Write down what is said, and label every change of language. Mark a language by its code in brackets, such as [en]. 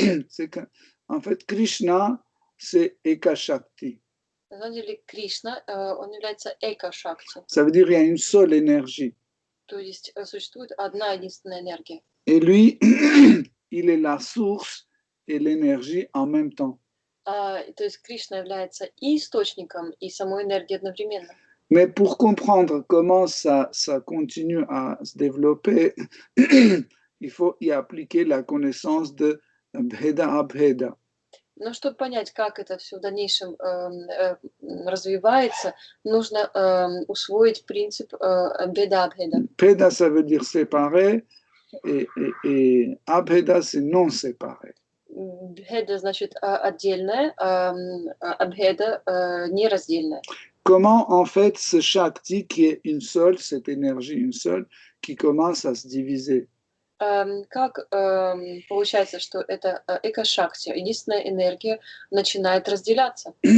[fr] C'est que, en fait, Krishna, c'est Eka Shakti. [ru] На самом деле, Кришна, он является Эка-шакти. [fr] Ça veut dire qu'il y a une seule énergie. [ru] То есть существует одна единственная энергия. [fr] Et lui, il est la source et l'énergie en même temps. [ru] То есть Кришна является и источником, и самой энергией одновременно. [fr] Mais pour comprendre comment ça continue à se développer, il faut y appliquer la connaissance de Bheda-Abheda. [ru] Но чтобы понять, как это все в дальнейшем развивается, нужно усвоить принцип Беда-Абхеда. [fr] Bheda, ça veut dire séparé, et Abheda, c'est non séparé. [ru] Бхеда значит отдельное, Абхеда нераздельное. [fr] Comment, en fait, ce Shakti qui est une seule, cette énergie une seule, qui commence à se diviser? [ru] Как получается, что это эко-шакти, единственная энергия, начинает разделяться?